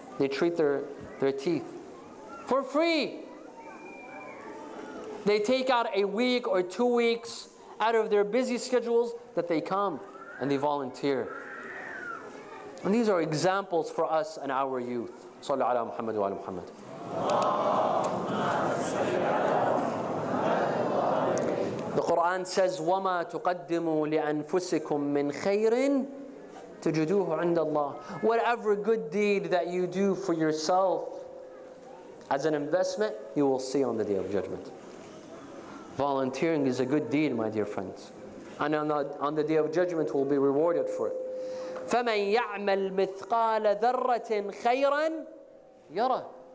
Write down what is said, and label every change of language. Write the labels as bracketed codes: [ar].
[en] They treat their teeth for free. They take out a week or 2 weeks out of their busy schedules that they come and they volunteer. And these are examples for us and our youth. [ar] Sallu ala Muhammad wa ala Muhammad. [en] The Quran says, [ar] وَمَا تُقَدِّمُوا لِأَنفُسِكُم مِّنْ خَيْرٍ تَجِدُوهُ عِنْدَ اللَّهِ. [en] Whatever good deed that you do for yourself as an investment, you will see on the Day of Judgment. Volunteering is a good deed, my dear friends. And on the Day of Judgment, we'll be rewarded for it. [ar] فَمَنْ يَعْمَلْ مِثْقَالَ ذَرَّةٍ خَيْرًا يَرَهُ.